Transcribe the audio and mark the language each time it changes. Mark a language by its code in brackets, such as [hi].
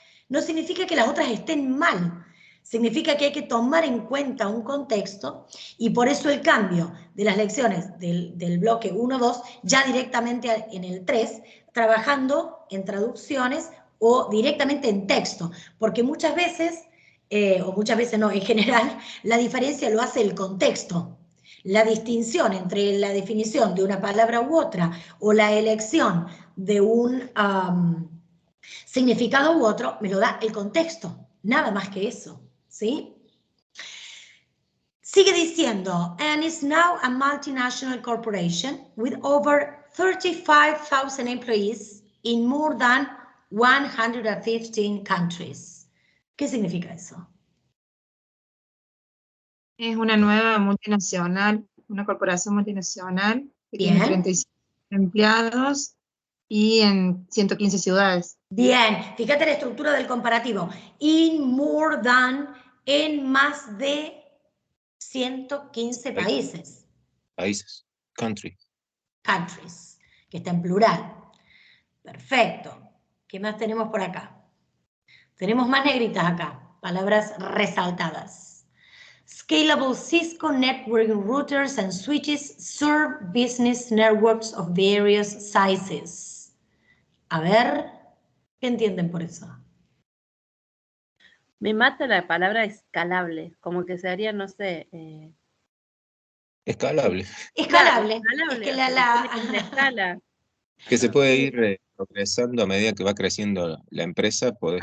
[es] No significa que las otras estén mal, significa que hay que tomar en cuenta un contexto, y por eso el cambio de las lecciones del bloque 1-2, ya directamente en el 3, trabajando en traducciones o directamente en texto, porque muchas veces, o muchas veces no, en general, la diferencia lo hace el contexto. La distinción entre la definición de una palabra u otra o la elección de un significado u otro me lo da el contexto, nada más que eso, ¿sí? Sigue diciendo, [en] and is now a multinational corporation with over 35,000 employees in more than 115 countries. [es] ¿Qué significa eso? Es una nueva multinacional, una corporación multinacional que tiene Bien. 35 empleados y en 115 ciudades. Bien, fíjate la estructura del comparativo. [en] In more than, [es] en más de 115 países. Países, country. Countries, que está en plural. Perfecto. ¿Qué más tenemos por acá? Tenemos más negritas acá, palabras resaltadas. [en] Scalable Cisco networking routers and switches serve business networks of various sizes. [es] A ver, ¿qué entienden por eso? Me mata la palabra escalable, como que sería, no sé. Escalable. Escalable. Claro, Es que o sea, tiene como una escala. Que se puede ir progresando a medida que va creciendo la empresa, podés